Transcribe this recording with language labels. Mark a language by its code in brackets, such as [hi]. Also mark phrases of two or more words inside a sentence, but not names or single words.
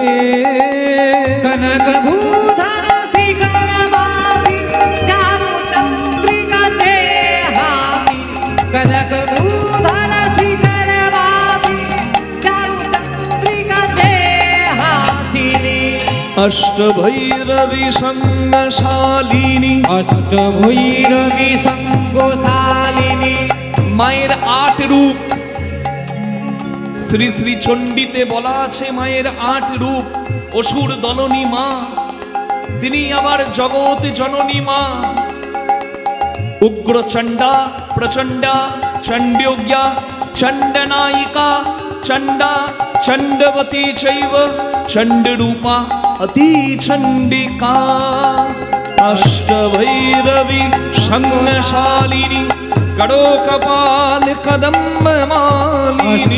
[sa] कनक भूधर शिखर वासी चारु चंद्रिका ते हासी कनक भूधर शिखर वासी चारु चंद्रिका ते हासिनी अष्टभैरवी संगशालिनी अष्टभैरवी संगोशालिनी [bn] মায়ের ৮ রূপ শ্রী শ্রী চণ্ডীতে বলা আছে মায়ের ৮ রূপ অসুর দলনী মা তিনি আবার জগৎ জননী মা [sa] উগ্র চণ্ডা প্রচণ্ডা চণ্ডযোগ্যা চণ্ডনায়িকা চণ্ডা চণ্ডবতী চৈব চণ্ডরূপা অতি চণ্ডিকা अष्टभैरवी संगशालिनी कड़ोकपाल कदम्ब मालिनी